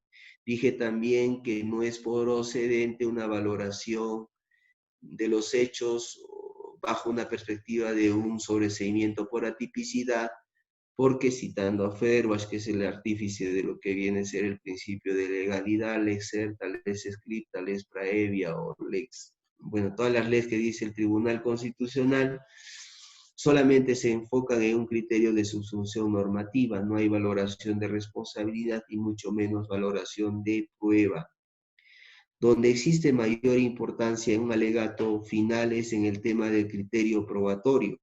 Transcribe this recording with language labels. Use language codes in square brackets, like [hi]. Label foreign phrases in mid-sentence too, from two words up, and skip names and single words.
[es] Dije también que no es procedente una valoración de los hechos bajo una perspectiva de un sobreseimiento por atipicidad, porque citando a Fervas, que es el artífice de lo que viene a ser el principio de legalidad, [la] lex certa, lex scripta, lex praevia o lex, [es] bueno, todas las leyes que dice el Tribunal Constitucional solamente se enfocan en un criterio de subsunción normativa, no hay valoración de responsabilidad y mucho menos valoración de prueba. Donde existe mayor importancia en un alegato final es en el tema del criterio probatorio.